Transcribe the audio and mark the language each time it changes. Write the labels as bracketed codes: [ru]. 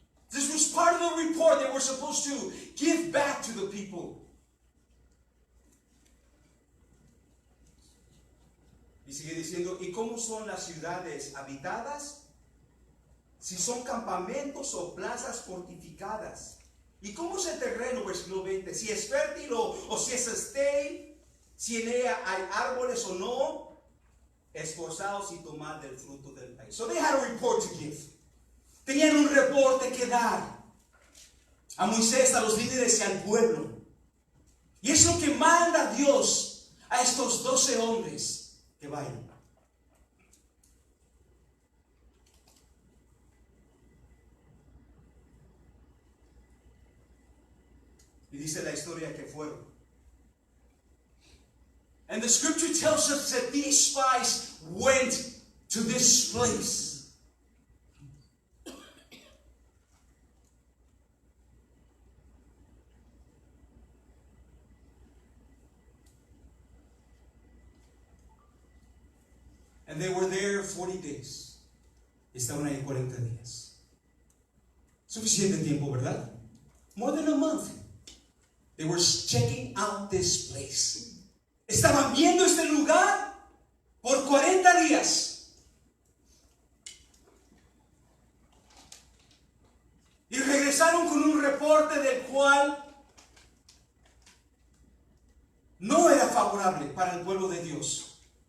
[en] This was part of the report they were supposed to give back to the people. [es] Y sigue diciendo, ¿y cómo son las ciudades habitadas? Si son campamentos o plazas fortificadas. ¿Y cómo es el terreno? Versículo 20. Si es fértil o si es estéril. Si en ella hay árboles o no, esforzados y tomad del fruto del país. [en] So they had a report to give. [es] Tenían un reporte que dar a Moisés, a los líderes y al pueblo. Y es lo que manda Dios a estos 12 hombres que vayan. Y dice la historia que fueron. [en] And the scripture tells us that these spies went to this place. And they were there 40 days. [es] Estaban ahí 40 días. Suficiente tiempo, ¿verdad? [en] More than a month. They were checking out this place. [es] Estaban viendo este lugar por 40 días. Y regresaron con un reporte del cual no era favorable para el pueblo de Dios.